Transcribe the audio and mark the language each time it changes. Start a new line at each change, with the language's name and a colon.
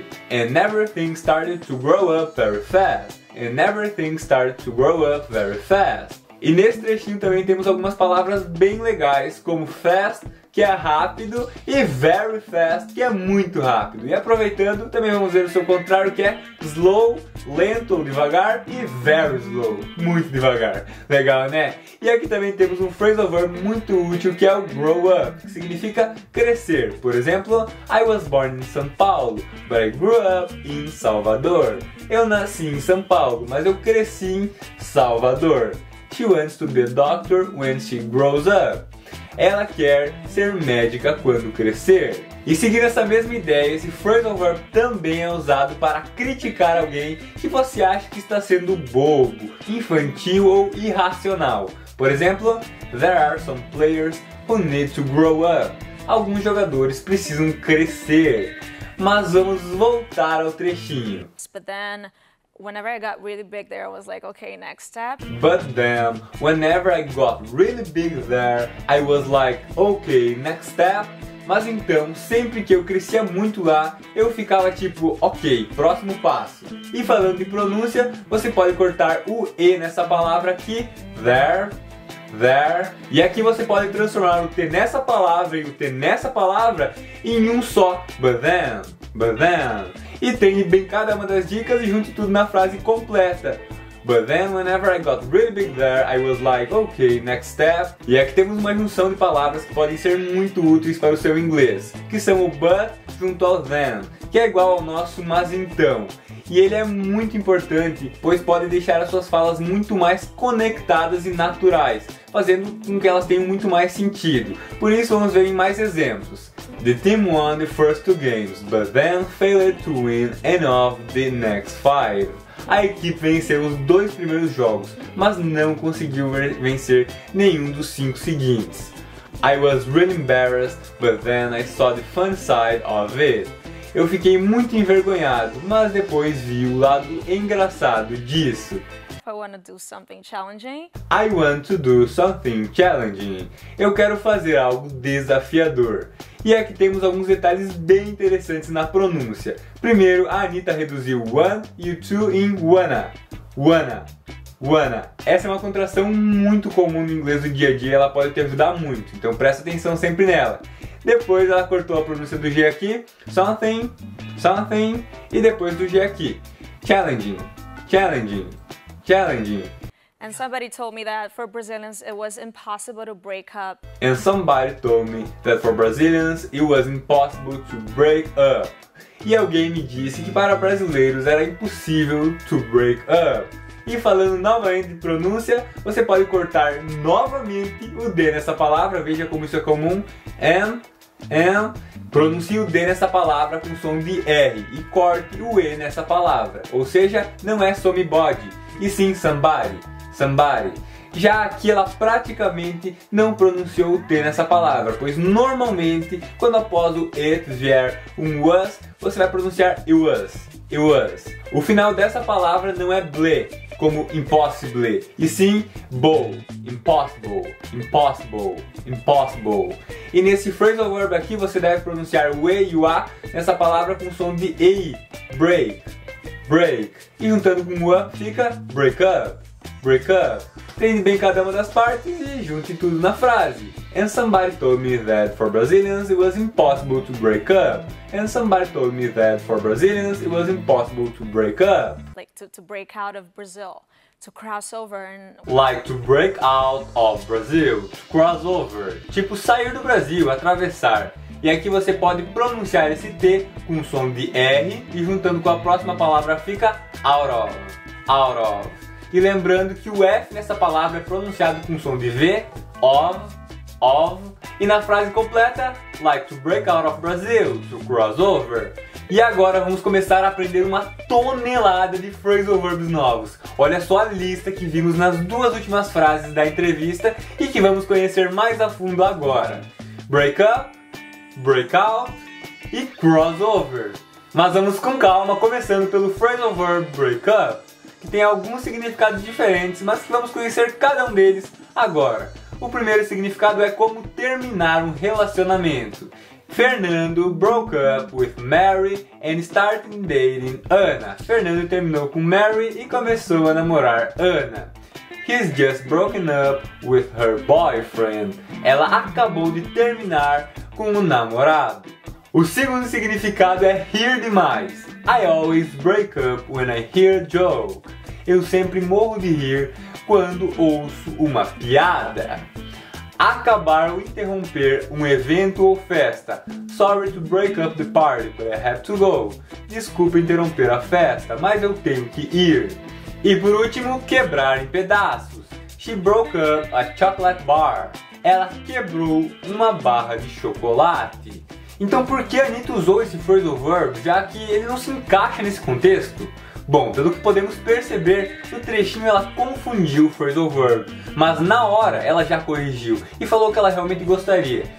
English: And everything started to grow up very fast. And everything started to grow up very fast.
Portuguese: E nesse trechinho também temos algumas palavras bem legais, como fast, que é rápido, e very fast, que é muito rápido. E aproveitando, também vamos ver o seu contrário, que é slow, lento ou devagar, e very slow, muito devagar. Legal, né? E aqui também temos um phrasal verb muito útil, que é o grow up, que significa crescer. Por exemplo,
English: I was born in São Paulo, but I grew up in Salvador.
Portuguese: Eu nasci em São Paulo, mas eu cresci em Salvador.
English: She wants to be a doctor when she grows up.
Portuguese: Ela quer ser médica quando crescer. E seguindo essa mesma ideia, esse phrasal verb também é usado para criticar alguém que você acha que está sendo bobo, infantil ou irracional. Por exemplo,
English: there are some players who need to grow up.
Portuguese: Alguns jogadores precisam crescer. Mas vamos voltar ao trechinho.
English: But then whenever I got really big there, I was like, okay, next step. But then, whenever I got really big there, I was like, okay, next step.
Portuguese: Mas então, sempre que eu crescia muito lá, eu ficava tipo, ok, próximo passo. E falando de pronúncia, você pode cortar o E nessa palavra aqui, there. E aqui você pode transformar o T nessa palavra e o T nessa palavra em um só, but then. E tem bem cada uma das dicas e junte tudo na frase completa.
English: But then whenever I got really big there, I was like, okay, next step.
Portuguese: E aqui temos uma junção de palavras que podem ser muito úteis para o seu inglês, que são o but junto ao then, que é igual ao nosso mas então. E ele é muito importante, pois pode deixar as suas falas muito mais conectadas e naturais, fazendo com que elas tenham muito mais sentido. Por isso vamos ver em mais exemplos.
English: The team won the first 2 games, but then failed to win any of the next 5.
Portuguese: A equipe venceu os 2 primeiros jogos, mas não conseguiu vencer nenhum dos 5 seguintes.
English: I was really embarrassed, but then I saw the fun side of it.
Portuguese: Eu fiquei muito envergonhado, mas depois vi o lado engraçado disso.
English: I want to do something challenging. I want to do something challenging.
Portuguese: Eu quero fazer algo desafiador. E aqui temos alguns detalhes bem interessantes na pronúncia. Primeiro, a Anitta reduziu one e o to em wanna. Wanna. Wanna. Essa é uma contração muito comum no inglês do dia a dia, ela pode te ajudar muito, então presta atenção sempre nela. Depois ela cortou a pronúncia do G aqui, something, something, e depois do G aqui.
English: Challenging, challenging, challenging. And somebody told me that for Brazilians it was impossible to break up. And somebody told me that for Brazilians it was impossible to break up.
Portuguese: E alguém me disse que para brasileiros era impossível
English: to break up.
Portuguese: E falando novamente de pronúncia, você pode cortar novamente o D nessa palavra, veja como isso é comum. And, pronuncie o D nessa palavra com som de R e corte o E nessa palavra. Ou seja, não é somebody, e sim somebody, somebody. Já aqui ela praticamente não pronunciou o T nessa palavra, pois normalmente quando após o it vier um was, você vai pronunciar it was, it was. O final dessa palavra não é ble, como impossible, e sim bow, impossible, impossible, impossible. E nesse phrasal verb aqui você deve pronunciar o E e o A nessa palavra com som de EI, break, break. E juntando com o A fica break up, break up. Treine bem cada uma das partes e junte tudo na frase.
English: And somebody told me that for Brazilians it was impossible to break up. And somebody told me that for Brazilians it was impossible to break up. Like to break out of Brazil, to cross over and... Like to break out of Brazil, to cross over.
Portuguese: Tipo sair do Brasil, atravessar. E aqui você pode pronunciar esse T com o som de R e juntando com a próxima palavra fica out of, out of. E lembrando que o F nessa palavra é pronunciado com som de V, of. E na frase completa,
English: like to break out of Brazil, to cross over.
Portuguese: E agora vamos começar a aprender uma tonelada de phrasal verbs novos. Olha só a lista que vimos nas duas últimas frases da entrevista e que vamos conhecer mais a fundo agora. Break up, break out e crossover. Mas vamos com calma, começando pelo phrasal verb break up, que tem alguns significados diferentes, mas que vamos conhecer cada um deles agora. O primeiro significado é como terminar um relacionamento.
English: Fernando broke up with Mary and started dating Anna.
Portuguese: Fernando terminou com Mary e começou a namorar Anna.
English: He's just broken up with her boyfriend.
Portuguese: Ela acabou de terminar com o namorado. O segundo significado é rir demais.
English: I always break up when I hear a joke.
Portuguese: Eu sempre morro de rir quando ouço uma piada. Acabar ou interromper um evento ou festa.
English: Sorry to break up the party, but I have to go.
Portuguese: Desculpa interromper a festa, mas eu tenho que ir. E por último, quebrar em pedaços.
English: She broke up a chocolate bar.
Portuguese: Ela quebrou uma barra de chocolate. Então por que a Anitta usou esse phrasal verb, já que ele não se encaixa nesse contexto? Bom, pelo que podemos perceber, no trechinho ela confundiu o phrasal verb, mas na hora ela já corrigiu e falou que ela realmente gostaria.